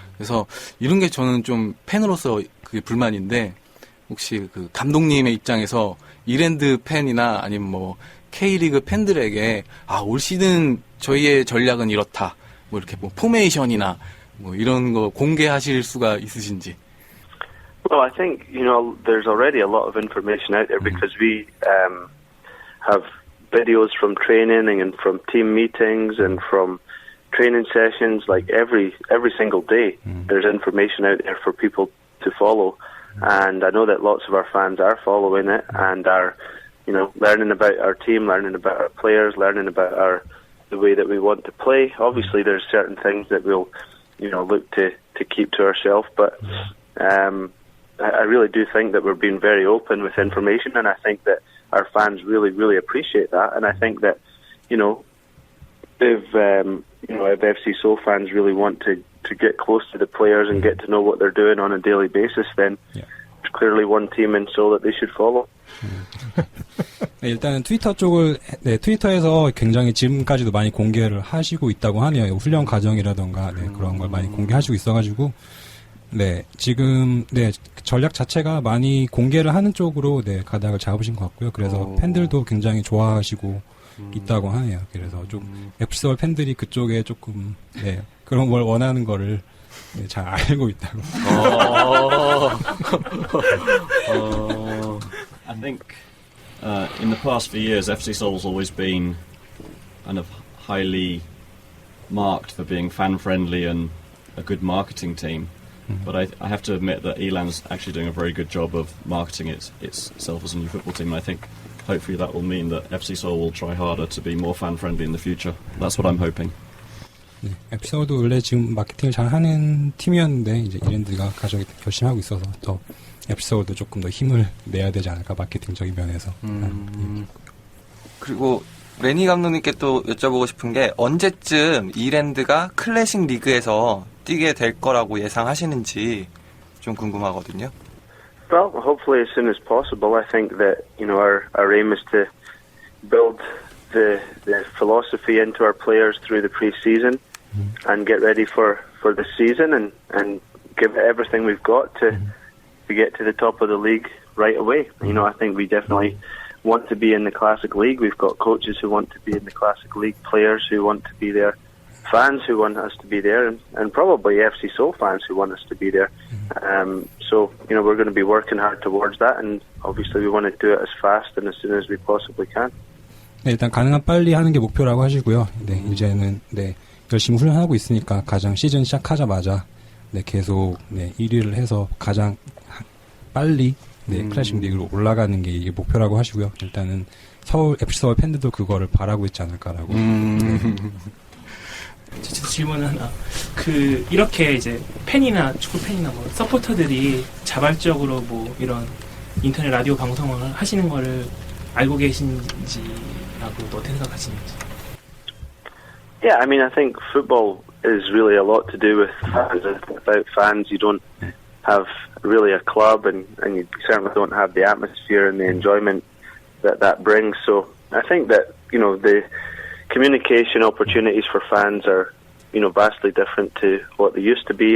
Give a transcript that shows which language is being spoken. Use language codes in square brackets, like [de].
[ko] 그래서 이런 게 저는 좀 팬으로서 그게 불만인데 혹시 그 감독님의 입장에서 이랜드 팬이나 아니면 K리그 팬들에게 올 시즌 저희의 전략은 이렇다. 이렇게 포메이션이나 이런 거 공개하실 수가 있으신지. [en] Well, I think, there's already a lot of information out there because we have videos from training and from team meetings and from training sessions like every single day. There's information out there for people to follow. And I know that lots of our fans are following it and are, learning about our team, learning about our players, learning about the way that we want to play. Obviously, there's certain things that we'll, look to keep to ourselves. But I really do think that we're being very open with information, and I think that our fans really, really appreciate that. And I think that, if FC Seoul fans really want to get close to the players and get to know what they're doing on a daily basis, then there's clearly one team in Seoul that they should follow. [ko] 일단은 트위터에서 굉장히 지금까지도 많이 공개를 하시고 있다고 하네요. 훈련 과정이라던가 그런 걸 많이 공개하시고 있어가지고 지금 전략 자체가 많이 공개를 하는 쪽으로 가닥을 잡으신 것 같고요. 그래서 팬들도 굉장히 좋아하시고 있다고 하네요. 그래서 좀 FC 서울 팬들이 그쪽에 조금 그런 걸 원하는 거를 잘 알고 있다고. [en] I think in the past few years, FC Seoul's always been kind of highly marked for being fan-friendly and a good marketing team. But I have to admit that Elan's actually doing a very good job of marketing itself as a new football team. And I think hopefully that will mean that FC Seoul will try harder to be more fan-friendly in the future. That's what I'm hoping. [ko] FC 서울도 원래 지금 마케팅을 잘 하는 팀이었는데 이제 이랜드가 가장 결심하고 있어서 더 FC 서울도 조금 더 힘을 내야 되지 않을까 마케팅적인 면에서. 그리고 레니 감독님께 또 여쭤보고 싶은 게 언제쯤 이랜드가 클래식 리그에서 뛰게 될 거라고 예상하시는지 좀 궁금하거든요. [en] Well, hopefully as soon as possible. I think that our aim is to build the philosophy into our players through the pre-season and get ready for the season and give it everything we've got to get to the top of the league right away. I think we definitely want to be in the Classic League. We've got coaches who want to be in the Classic League, players who want to be there, fans who want us to be there, and probably FC Seoul fans who want us to be there. So, we're going to be working hard towards that, and obviously we want to do it as fast and as soon as we possibly can. [ko] 일단 가능한 빨리 하는 게 목표라고 하시고요. 이제는 열심히 훈련하고 있으니까 가장 시즌 시작하자마자 계속 1위를 해서 가장 빨리 클래식 리그로 올라가는 게 이게 목표라고 하시고요. 일단은 FC 서울 팬들도 그거를 바라고 있지 않을까라고. 질문 하나. 이렇게 이제 팬이나 축구 팬이나 서포터들이 자발적으로 이런 인터넷 라디오 방송을 하시는 거를 알고 계신지라고 어떻게 생각하시는지. [en] Yeah, I mean, I think football is really a lot to do with fans. Without fans, you don't have really a club, and you certainly don't have the atmosphere and the enjoyment that brings. So I think that, the communication opportunities for fans are, vastly different to what they used to be.